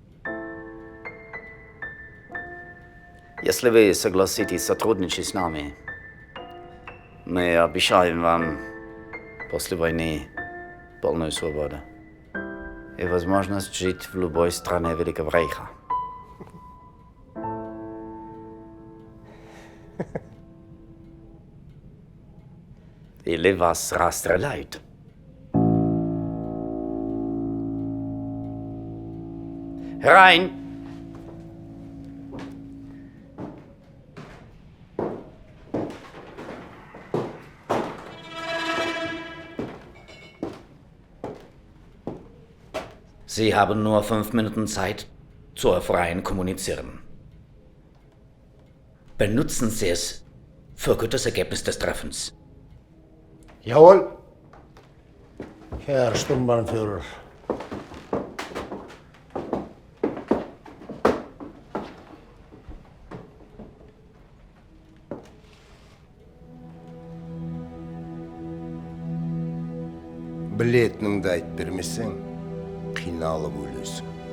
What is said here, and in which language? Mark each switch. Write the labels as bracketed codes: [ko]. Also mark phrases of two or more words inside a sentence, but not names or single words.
[ru] Если вы согласитесь сотрудничать с нами, мы обещаем вам после войны полную свободу и возможность жить в любой стране Великого Рейха. Или вас расстреляют. [de] Rein! Sie haben nur 5 Minuten Zeit zur freien Kommunizieren. Benutzen Sie es für gutes Ergebnis des Treffens. Jawohl. Herr Sturmbannführer. [kk] Білетініңді айтып бермесең, қиналып өлесің.